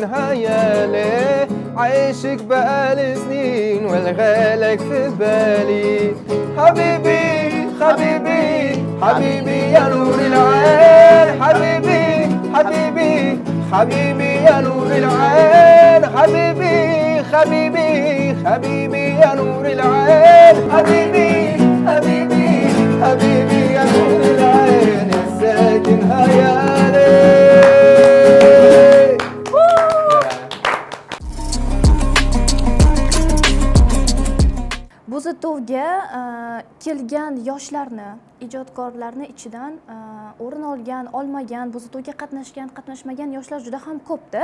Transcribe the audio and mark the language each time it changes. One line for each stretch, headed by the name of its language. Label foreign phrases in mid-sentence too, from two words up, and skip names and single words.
Arabic: هيالي عايشك بقالي سنين والغالك في بالي حبيبي حبيبي حبيبي يا نور العين حبيبي حبيبي حبيبي يا نور العين حبيبي حبيبي حبيبي يا نور العين حبيبي حبيبي حبيبي يا نور العين يا ساكن هيالي
Uzbek: Buzitovga kelgan yoshlarni, ijodkorlarni ichidan o'rin olmagan, Buzitovga qatnashmagan yoshlar juda ham ko'p-da.